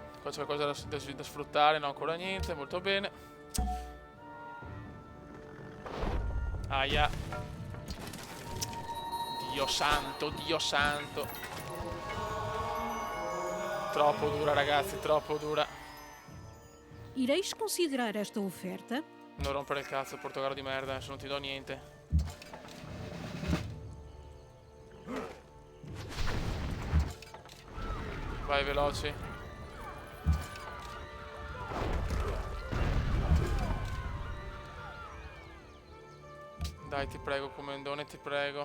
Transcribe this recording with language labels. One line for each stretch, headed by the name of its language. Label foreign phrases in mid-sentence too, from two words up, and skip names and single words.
Italian: Qua c'è qualcosa da sfruttare, no ancora niente, molto bene. Aia. Dio santo, Dio santo. Troppo dura ragazzi, troppo dura.
Portuguese: Ireis considerar esta oferta?
Italian: Non rompere il cazzo, Portogallo di merda, adesso non ti do niente. Vai veloci. Dai ti prego comendone, ti prego.